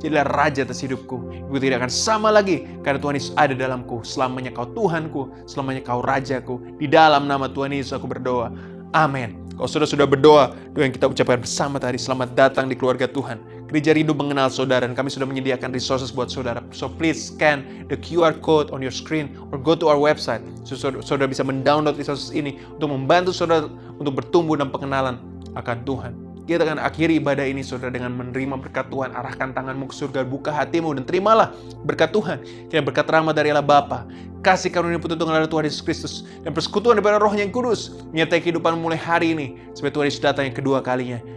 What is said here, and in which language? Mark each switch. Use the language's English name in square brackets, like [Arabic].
[Indonesian] Jadilah Raja atas hidupku. Ibu tidak akan sama lagi karena Tuhan Yesus ada dalamku. Selamanya Kau Tuhanku, selamanya Kau Rajaku. Di dalam nama Tuhan Yesus aku berdoa. Amin. Kalau saudara sudah berdoa, doa yang kita ucapkan bersama tadi, selamat datang di keluarga Tuhan. Gereja Rindu mengenal saudara dan kami sudah menyediakan resources buat saudara. [English] So please scan the QR code on your screen or go to our website. [Indonesian] So saudara bisa mendownload resources ini untuk membantu saudara untuk bertumbuh dan pengenalan akan Tuhan. Kita akan akhiri ibadah ini saudara dengan menerima berkat Tuhan. Arahkan tanganmu ke surga, buka hatimu dan terimalah berkat Tuhan. Kita berkat rahmat dari Allah Bapa, kasih karunia petunjuk dari Tuhan Yesus Kristus, dan persekutuan daripada Roh yang Kudus menyertai kehidupan mulai hari ini sampai Tuhan Yesus datang yang kedua kalinya.